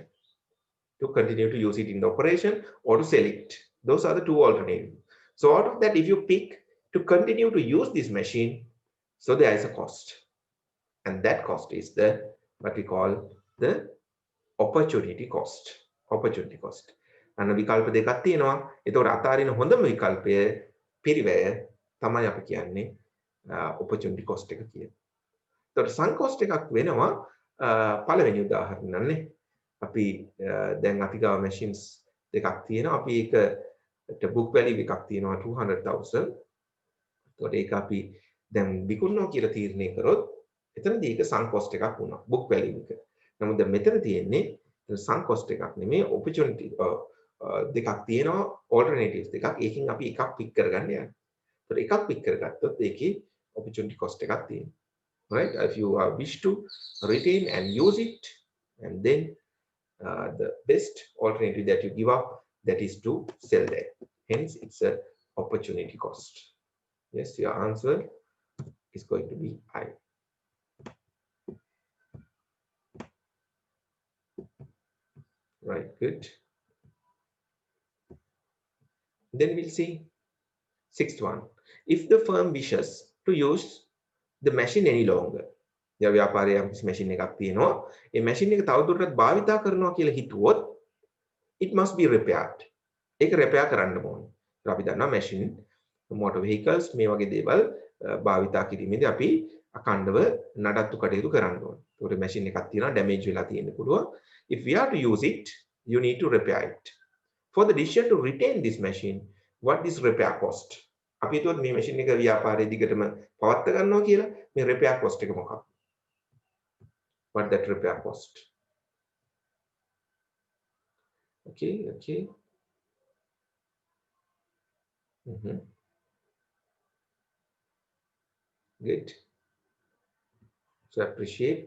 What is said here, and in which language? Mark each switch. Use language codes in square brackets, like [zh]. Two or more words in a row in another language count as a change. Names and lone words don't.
[en] To continue to use it in the operation or to sell it. Those are the two alternatives. So out of that, if you pick to continue to use this machine, so there is a cost. And that cost is the, what we call the opportunity cost. Opportunity cost. And [si] විකල්ප දෙකක් තියෙනවා. ඒතකොට අතාරින හොඳම විකල්පය පිරිවැය තමයි අපි කියන්නේ [en] opportunity cost [si] එක කියන්නේ. ඒතකොට [en] sunk cost [si] එකක් වෙනවා පළවෙනි උදාහරණන්නේ. අපි දැන් අපි ගාව machines දෙකක් තියෙනවා. අපි ඒක [en] book value [si] එකක් තියෙනවා 200,000. ඒතකොට ඒක අපි දැන් විකුණනවා කියලා තීරණය කරොත් එතනදී ඒක [en] sunk cost [si] එකක් වුණා [en] book value [si] එක. නමුත් දැන් මෙතන තියෙන්නේ [en] sunk cost [si] එකක් නෙමෙයි opportunity දෙකක් තියෙනවා alternatives දෙකක්. ඒකෙන් අපි එකක් pick කරගන්න යනවා. ඒතකොට එකක් pick කරගත්තොත් ඒකේ [en] opportunity cost [si] එකක් තියෙනවා. [en] Right? If you wish to retain and use it, and then the best alternative that you give up, that is to sell that. Hence, it's a opportunity cost. Yes, your answer is going to be I. Right, good. Then we'll see sixth one. If the firm wishes to use the machine any longer, [si] या व्यापाරයේ machine එකක් තියෙනවා, ඒ machine එක තවදුරටත් භාවිතා කරනවා කියලා හිතුවොත් [en] it must be repaired. [si] ඒක repair කරන්න ඕනේ. අපි දන්නවා [en] machine motor vehicles [si] මේ වගේ දේවල් භාවිතා කිරීමේදී අපි අකණ්ඩව නඩත්තු කටයුතු කරන්න ඕනේ. ඒකට machine එකක් තියෙනවා damage වෙලා තියෙන්න පුළුවන්. [en] If we are to use it, you need to repair it. For the decision to retain this machine, what is repair cost? [si] අපි හිතුවොත් මේ machine එක ව්‍යාපාරයේ දිගටම පවත්වා ගන්නවා කියලා, මේ [en] repair cost [si] එක මොකක්ද? [en] What that repair cost? Okay, okay. Good. So I appreciate.